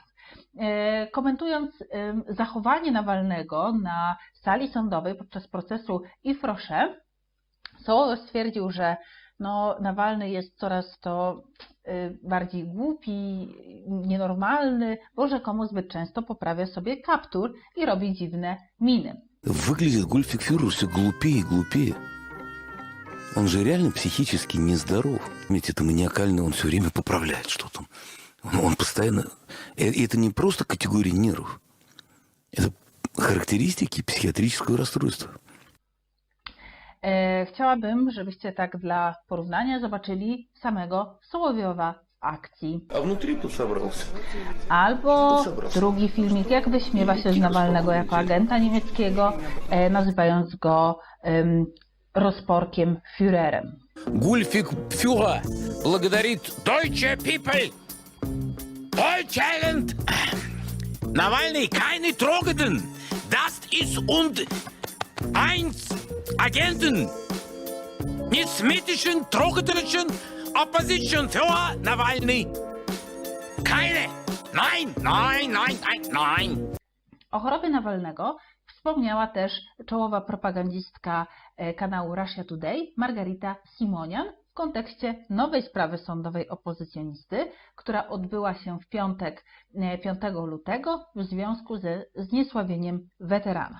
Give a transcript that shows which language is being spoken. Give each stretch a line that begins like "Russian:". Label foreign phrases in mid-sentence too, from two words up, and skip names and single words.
Polish: Komentując zachowanie Nawalnego na sali sądowej podczas procesu Yves Rocher, Sołowiow stwierdził, że Nawalny jest coraz to bardziej głupi, nienormalny, bo rzekomo zbyt często poprawia sobie kaptur i robi dziwne miny.
Russian: Выглядит Гульфик-фюрер все глупее и глупее. Он же реально психически нездоров. Ведь это маниакально, он все время поправляет что-то. Он постоянно... Это не просто категория нервов. Это характеристики психиатрического расстройства.
Polish: Chciałabym, żebyście tak dla porównania zobaczyli samego Sołowiowa w akcji.
Russian: A внутри тут собрался.
Polish: Albo drugi filmik, jak wyśmiewa się z Nawalnego jako agenta niemieckiego, nazywając go rozporkiem Führerem.
Russian: Гульфик Фюрер благодарит
German: Deutsche People. Deutschland. Nawalny keine Drogen. Das ist und eins Agenten. Nicht drogenischen Opposition Führer Nawalny. Keine. Nein, nein, nein, nein, nein.
Polish: O chorobie Nawalnego wspomniała też czołowa propagandistka kanału Russia Today, Margarita Simonian, w kontekście nowej sprawy sądowej opozycjonisty, która odbyła się w piątek 5 lutego w związku ze zniesławieniem weterana.